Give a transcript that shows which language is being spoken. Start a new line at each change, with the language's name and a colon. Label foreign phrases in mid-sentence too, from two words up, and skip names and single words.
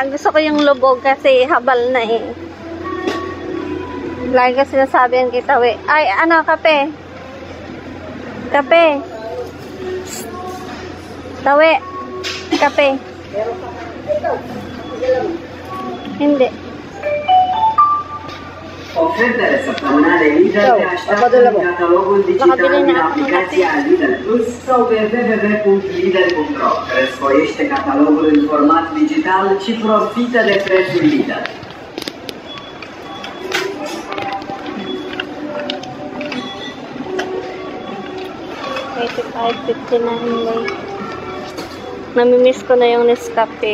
Filipino: Gusto ko yung lubog kasi habal na eh. Lagi kasi sinasabi yan kita, we. Ay, ano, kape. Kape. Tawe. Kape. Hindi.
Romanian: Ofertele săptămânale Lidl te așteaptă în catalogul digital din aplicația Lidl Plus sau pe www.lidl.ro. Răsfoiește catalogul în format digital și profită de prețul Lidl.
Filipino: $85.59 Namimiss ko na yung Nescafe.